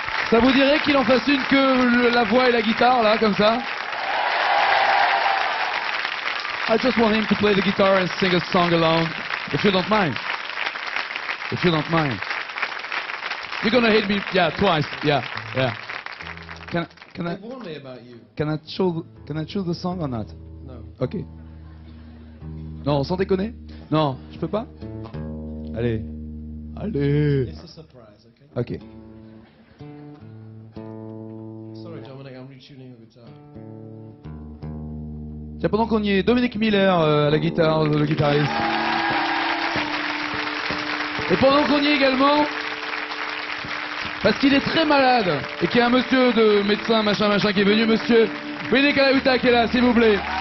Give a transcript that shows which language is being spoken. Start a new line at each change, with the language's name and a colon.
French: Ça vous dirait qu'il en fasse une que la voix et la guitare, là, comme ça?
English: I just want him to play the guitar and sing a song alone, if you don't mind. If you don't mind. You're gonna hit me, yeah, twice, yeah. Can I They warned me about you. can I choose the song or not? No.
French: Ok. Non, sans déconner? Non, je peux pas? Allez. Allez.
English: It's a surprise, okay? Ok. Sorry, Dominic, I'm retuning the guitar.
French: Tiens, pendant qu'on y est, Dominique Miller à la guitare, le guitariste. Et pendant qu'on y est également, parce qu'il est très malade, et qu'il y a un monsieur de médecin, machin, qui est venu, monsieur Willy Calauta qui est là, s'il vous plaît.